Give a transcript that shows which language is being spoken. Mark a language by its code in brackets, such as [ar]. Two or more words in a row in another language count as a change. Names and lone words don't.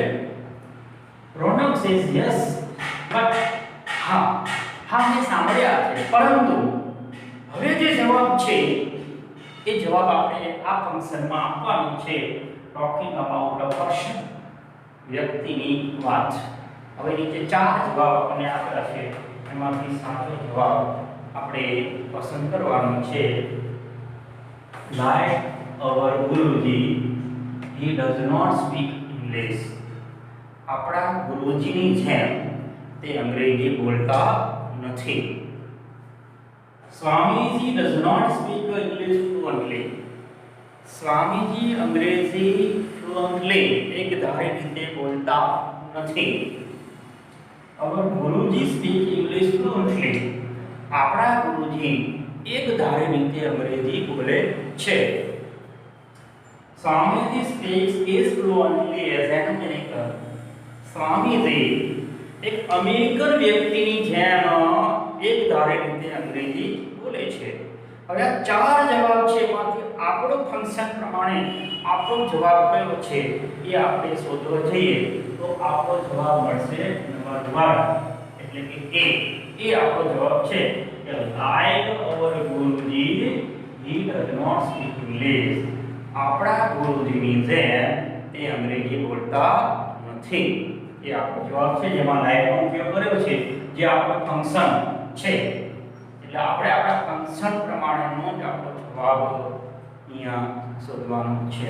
[en] pronoun says yes, but [gu] હા મેં સાંભળ્યા છે, પરંતુ હવે જે જવાબ છે એ જવાબ આપણે આ ફંક્શનમાં આપવાનું છે. [en] talking about a person, [gu] વ્યક્તિની વાત. હવે નીચે ચાર જવાબ આપણને આપેલા છે, એમાંથી સાચો જવાબ આપણે પસંદ કરવાનો છે. [en] Like our Guruji, he does not speak English. [gu] આપણા ગુરુજીની જેમ તે અંગ્રેજી બોલતા નથી. [en] સ્વામીજી does not speak English fluently. [gu] સ્વામીજી અંગ્રેજી fluently એકધારી રીતે બોલતા નથી. [en] our Guruji speak English fluently. [gu] આપણા ગુરુજી એકધારી રીતે અંગ્રેજી બોલે છે. [en] સ્વામીજી speaks is fluently as an American. [gu] સ્વામીજી એક અમેરિકન વ્યક્તિની જેમ એકધારી રીતે અંગ્રેજી બોલે છે. હવે આ ચાર જવાબ છે, એમાંથી આપણો ફંક્શન પ્રમાણે આપણો જવાબ કયો છે એ આપણે શોધવા જઈએ તો આપણો જવાબ મળશે નંબર 1, એટલે કે એ આપણો જવાબ છે કે [en] like our Guruji, he does not speak English. [gu] આપણા ગુરુજીની જેમ તે અંગ્રેજી બોલતા નથી. એ આપણો જવાબ છે, જેમાં લાઈકનો ઉપયોગ કર્યો છે, જે આપણું ફંક્શન છે. એટલે આપણે આપણા ફંક્શન પ્રમાણેનો જ આપણો જવાબ અહીંયા શોધવાનો છે.